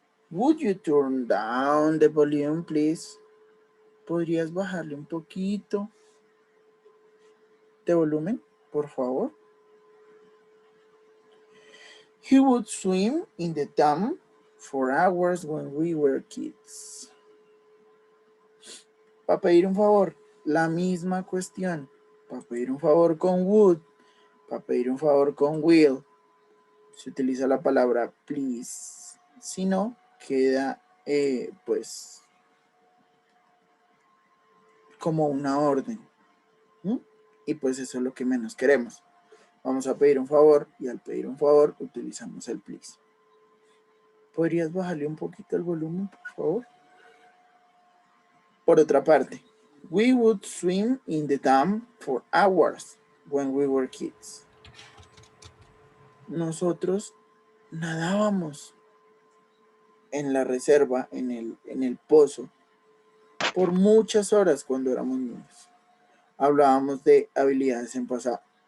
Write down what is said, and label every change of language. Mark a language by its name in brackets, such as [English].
[English] Would you turn down the volume, please? [Spanish] ¿Podrías bajarle un poquito de volumen, por favor? [English] He would swim in the dam for hours when we were kids. [Spanish] Para pedir un favor, la misma cuestión. Para pedir un favor con would, para pedir un favor con will, se utiliza la palabra please. Si no, queda pues como una orden. Y pues eso es lo que menos queremos. Vamos a pedir un favor y al pedir un favor utilizamos el please. ¿Podrías bajarle un poquito el volumen, por favor? Por otra parte, [English] we would swim in the dam for hours when we were kids. [Spanish] Nosotros nadábamos en la reserva, en el pozo, por muchas horas cuando éramos niños. Hablábamos de habilidades en pasado.